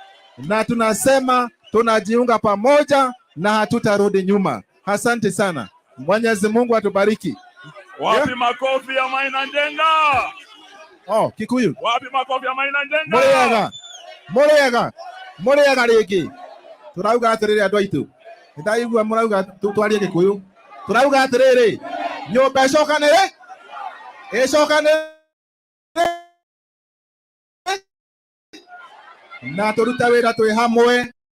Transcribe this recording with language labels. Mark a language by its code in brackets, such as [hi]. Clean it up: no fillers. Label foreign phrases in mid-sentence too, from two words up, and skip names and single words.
[sw] na tunasema tunajiunga pamoja na hatutarudi nyuma. Asante sana. Mwenyezi Mungu atubariki. Wapi makofi ya Maina Njenga? Oh, Kikuyu. Wapi makofi ya Maina Njenga? [ki] Murega rigi. Turauga atiriri andu aitu. Ndaigua murauga tutwarie Gikuyu. Turauga atiriri. Nyumba icokanire? Icokanire. Na turuta wira twi hamwe.